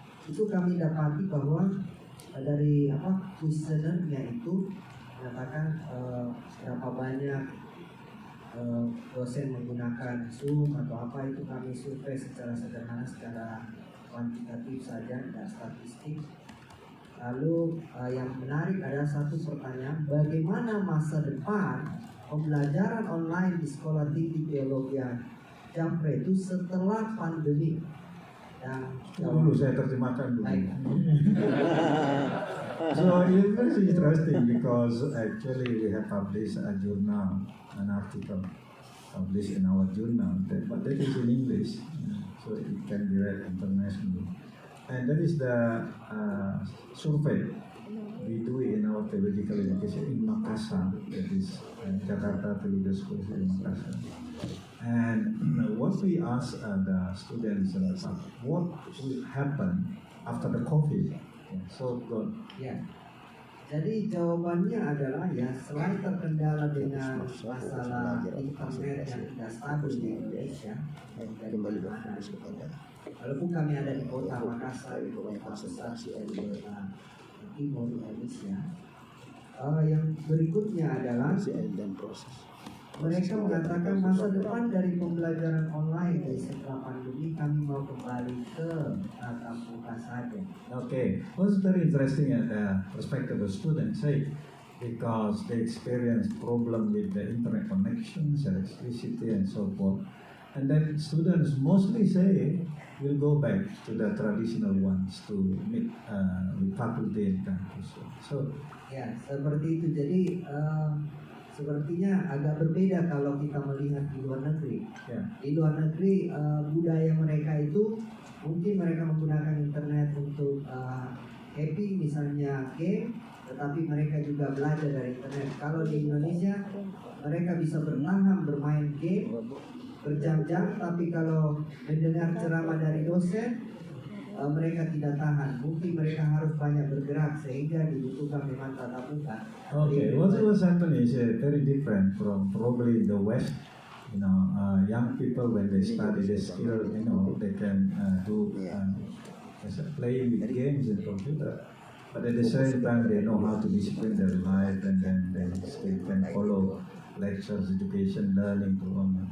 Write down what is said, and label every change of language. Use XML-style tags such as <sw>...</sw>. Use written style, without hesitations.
<id>Itu kami dapati bahwa dari kuesionernya itu menyatakan berapa banyak dosen menggunakan Zoom atau apa, itu kami survei secara sederhana, secara kuantitatif saja, tidak statistik. Lalu yang menarik adalah satu pertanyaan, bagaimana masa depan pembelajaran online di Sekolah Tinggi Teologi Japre itu setelah pandemi? Dulu saya terjemahkan dulu. Baik.</id> <en>So it's very interesting because actually we have published a journal, an article published in our journal, but that is in English, so it can be read internationally. And that is the survey we do in our theological education in Makassar, that is Jakarta Theological School in Makassar. And what we ask the students about what will happen after the COVID. So</en> <id>Ya, Jadi jawabannya adalah ya selain terkendala dengan masalah internet yang tidak stabil di Indonesia, kembali berfokus kepada walaupun kami ada di kota Makassar, di kota besar di kota timur Indonesia, yang berikutnya adalah CL dan proses. mereka mengatakan masa depan dari pembelajaran online setelah pandemi kami mau kembali ke tatap muka saja.</id> <en>Okay, what's very interesting at the perspective of students, say, because they experience problem with the internet connections, electricity, and so forth. And then students mostly say we'll go back to the traditional ones to meet with faculty and campus. So,</en> <id>Ya, seperti itu. Jadi sepertinya agak berbeda kalau kita melihat di luar negeri.</id> <en>yeah.</en> <id>Di luar negeri budaya mereka itu mungkin mereka menggunakan internet untuk happy, misalnya game, tetapi mereka juga belajar dari internet. Kalau di Indonesia mereka bisa bertahan bermain game berjam-jam, tapi kalau mendengar ceramah dari dosen mereka tidak tahan. Mungkin mereka harus banyak bergerak sehingga dibutuhkan memang tatap muka.</id> <en>Okay, what's happening is very different from probably the West. You know, young people when they study the skill, you know, they can do play with games and computer. But at the same time, they know how to discipline their life, and then they can follow lectures, education, learning to online.</en>